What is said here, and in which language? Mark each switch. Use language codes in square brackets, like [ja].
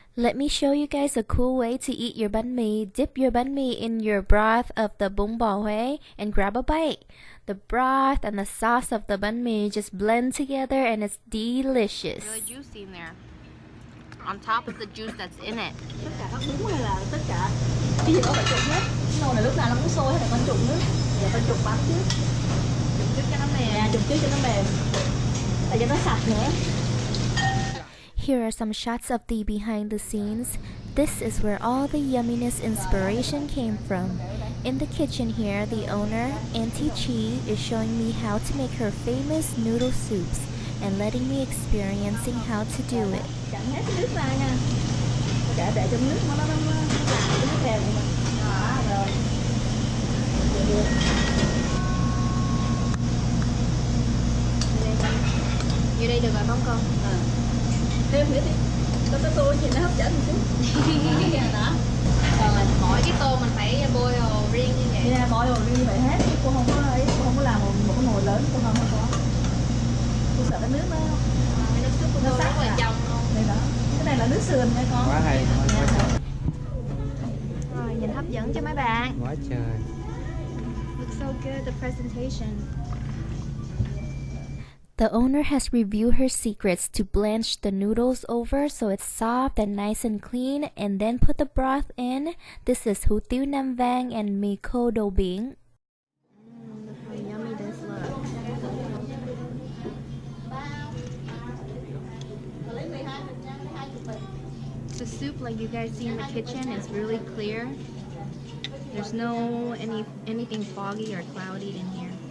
[en] Let me show you guys a cool way to eat your bánh mì. Dip your bánh mì in your broth of the bún bò Huế and grab a bite. The broth and the sauce of the bánh mì just blend together and it's delicious. Really juicy in there. On top of the juice that's in it. [vi] Tất cả các bún hay là tất cả cái gì đó phải trụng hết. Cái nồi này lúc nào nó cũng sôi hay là con trụng nước. Giờ con trụng bánh trước. Trụng trước cho nó mềm. Dạ, trụng trước cho nó mềm. Tại cho nó sạch nữa. Here are some shots of the behind the scenes. This is where all the yumminess inspiration came from. In the kitchen here, the owner, Auntie Chi, is showing me how to make her famous noodle soups and letting me experiencing how to do it. Chặn hết cái nước ra nha. Để cho nước nó làm cái nước kèm của mình. Đó, rồi. Như đây được rồi không con? Thêm nữa đi. Có tô gì nó hấp dẫn một chút. Đó. Rồi mỗi cái tô mình phải bôi hồ riêng như vậy. Dạ, bôi hồ riêng như vậy hết. Cô không có ấy, cô không có làm một cái nồi lớn, cô không có. Cô sợ cái nước nó Nước súp của cô rất là trong luôn. Đây đó. Cái này là nước sườn nha con. Quá hay. Rồi nhìn hấp dẫn cho mấy bạn. Quá trời. [en] Looks so good, the presentation. The owner has reviewed her secrets to blanch the noodles over so it's soft and nice and clean, and then put the broth in. This is hủ tiếu Nam Vang and mì khô đồ biển. Look how yummy this looks. The soup, like you guys see in the kitchen, is really clear. There's no anything foggy or cloudy in here.